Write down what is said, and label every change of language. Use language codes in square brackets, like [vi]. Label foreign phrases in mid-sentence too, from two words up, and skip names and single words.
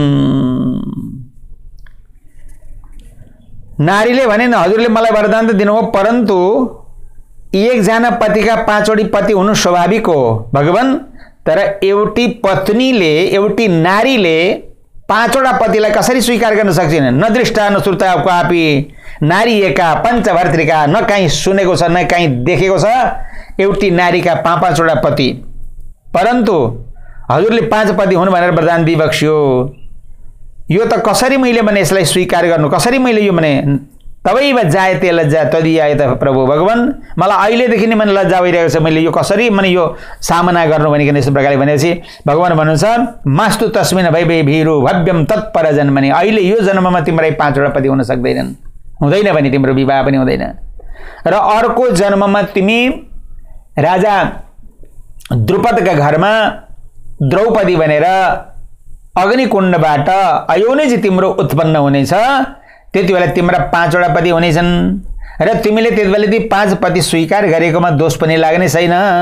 [ne] नारीले भने न हजुरले मलाई वरदान त दिनुभयो, परन्तु एकजना पतिका 5 वटी पति हुनु स्वाभाविक हो भगवान, तर एउटी पत्नीले, एउटी नारीले 5 वटा पतिलाई कसरी स्वीकार गर्न सक्छिन्? [sa] न दृष्टा न श्रुता क्वापि नारी एका पञ्चभर्तृका, [ne] न कहीँ सुनेको छ न कहीँ देखेको छ एउटी नारीका 5 वटा पति। परन्तु हजुरले 5 पति हुनु भनेर वरदान दिइबक्स्यो। यो त कसरी मैले भने यसलाई स्वीकार गर्नु, कसरी मैले यो भने [sa] तबै जायते लज्जा तदियाय [ne] त प्रभु भगवान, मलाई अहिलेदेखि नै मन लज्जा भइरहेको छ, मैले यो कसरी मैले यो सामना गर्नु भनिकन यस्तो प्रकारले भनेपछि भगवान भन्नुहुन्छ [sa] मास्तु तस्मिन भैभे भीरु भव्यम तत्पर जन्मने, [ne] अहिले यो जन्ममा तिम्रै 5 वटा पति हुन सक्दैनन्, हुँदैन भने तिम्रो विवाह पनि हुँदैन। र अर्को जन्ममा तिमी राजा द्रुपदका घरमा द्रौपदी भनेर अग्निकुण्डबाट अयोनिजी तिम्रो उत्पन्न हुनेछ, त्यति बेला तिम्रा 5 वटा पति हुनेछन् र तिमीले त्यति बेला ती 5 पति स्वीकार गरेकोमा दोष पनि लाग्ने छैन।